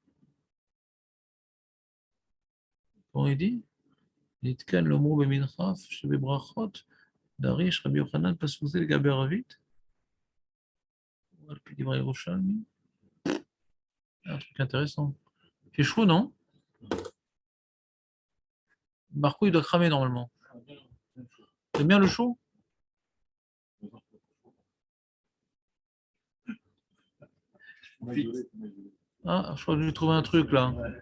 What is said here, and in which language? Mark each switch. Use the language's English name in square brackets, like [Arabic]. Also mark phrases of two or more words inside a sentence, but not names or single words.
[French] Comment il dit? [Hebrew] נתקן לאמרו במנחף שבברכות דריש רבי יוחנן פסוק זה לגבי ערבית. על פי דברי ירושלמי. [French] Un truc intéressant. C'est chou, non? Marco, il doit cramer normalement. T'aimes bien le chou? Ah, je crois que j'ai trouvé un truc là.